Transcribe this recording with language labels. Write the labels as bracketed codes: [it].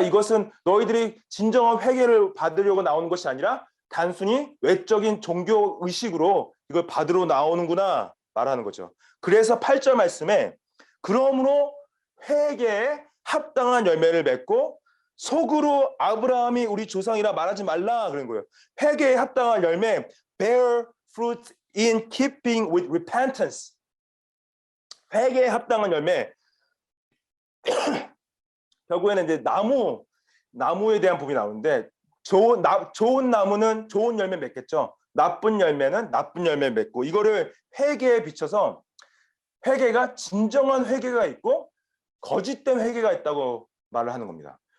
[ko] 이것은 너희들이 진정한 회개를 받으려고 나오는 것이 아니라 단순히 외적인 종교의식으로 이걸 받으러 나오는구나 말하는 거죠. 그래서 8절 말씀에 그러므로 회개에 합당한 열매를 맺고 속으로 아브라함이 우리 조상이라 말하지 말라 그런 거예요. 회개에 합당한 열매, [en] bear fruit in keeping with repentance. [ko] 회개에 합당한 열매. 결국에는 이제 나무에 대한 부분이 나오는데 좋은 나무는 좋은 열매 맺겠죠. 나쁜 열매는 나쁜 열매 맺고 이거를 회개에 비춰서 회개가 진정한 회개가 있고 거짓된 회개가 있다고 말을 하는 겁니다.